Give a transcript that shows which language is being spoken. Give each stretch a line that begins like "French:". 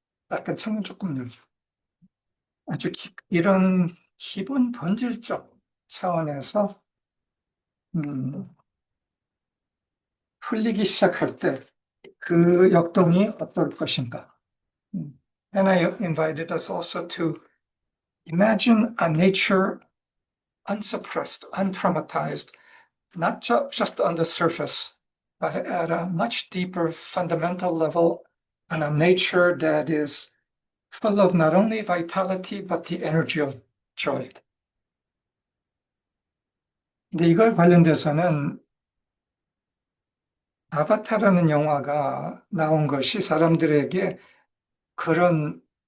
Korean: 약간 창문 조금 열죠. 아주 이런 기본 본질적 차원에서 풀리기 시작할 때 그 역동이 어떨 것인가?
English: And I invited us also to imagine a nature unsuppressed, untraumatized, not just on the surface, but at a much deeper fundamental level, and a nature that is full of not only vitality, but the energy of joy.
Korean: 근데 이걸 관련돼서는 아바타라는 영화가 나온 것이 사람들에게 그런